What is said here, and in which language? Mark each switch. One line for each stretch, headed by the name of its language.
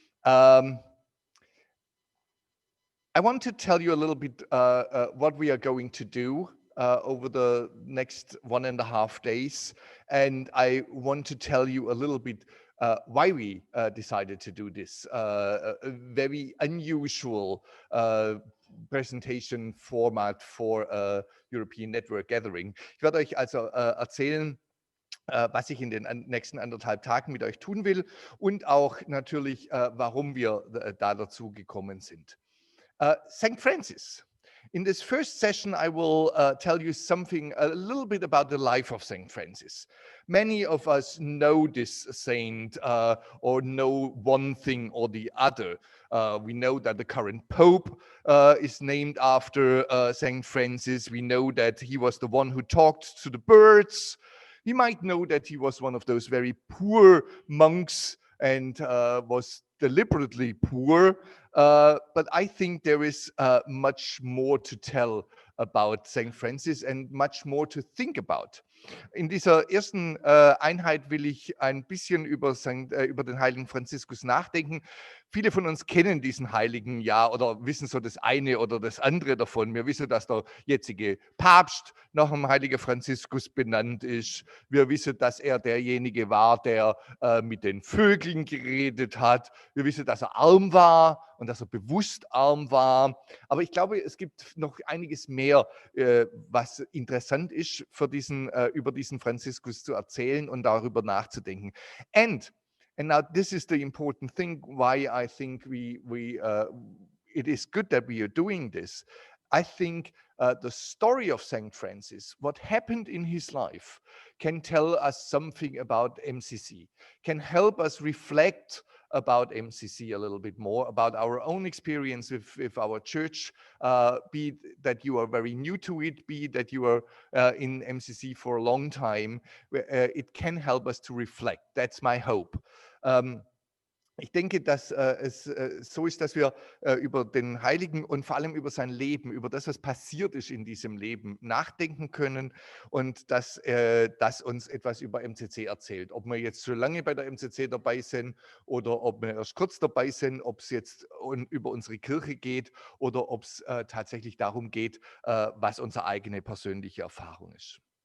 English: I want to tell you a little bit what we are going to do over the next 1.5 days. And I want to tell you a little bit why we decided to do this a very unusual presentation format for a European Network Gathering.
German: Ich werde euch also erzählen, was ich in den nächsten 1,5 Tagen mit euch tun will, und auch natürlich, warum wir da dazu gekommen sind. St. Francis
English: In this first session, I will tell you something, a little bit about the life of St. Francis. Many of us know this saint or know one thing or the other. We know that the current Pope is named after St. Francis. We know that he was the one who talked to the birds. You might know that he was one of those very poor monks and was deliberately poor. But I think there is much more to tell about St. Francis and much more to think about.
German: In dieser ersten Einheit will ich ein bisschen über den heiligen Franziskus nachdenken. Viele von uns kennen diesen Heiligen ja oder wissen so das eine oder das andere davon. Wir wissen, dass der jetzige Papst nach dem heiligen Franziskus benannt ist. Wir wissen, dass er derjenige war, der mit den Vögeln geredet hat. Wir wissen, dass er arm war und dass er bewusst arm war. Aber ich glaube, es gibt noch einiges mehr, was interessant ist, für über diesen Franziskus zu erzählen und darüber nachzudenken.
English: And now this is the important thing why I think it is good that we are doing this. I think the story of St. Francis, what happened in his life, can tell us something about MCC, can help us reflect about MCC a little bit more, about our own experience with our church, be that you are very new to it, be that you are in MCC for a long time. It can help us to reflect. That's my hope.
German: Ich denke, dass es so ist, dass wir über den Heiligen und vor allem über sein Leben, über das, was passiert ist in diesem Leben, nachdenken können und dass das uns etwas über MCC erzählt. Ob wir jetzt schon lange bei der MCC dabei sind oder ob wir erst kurz dabei sind, ob es jetzt über unsere Kirche geht oder ob es tatsächlich darum geht, was unsere eigene persönliche Erfahrung ist.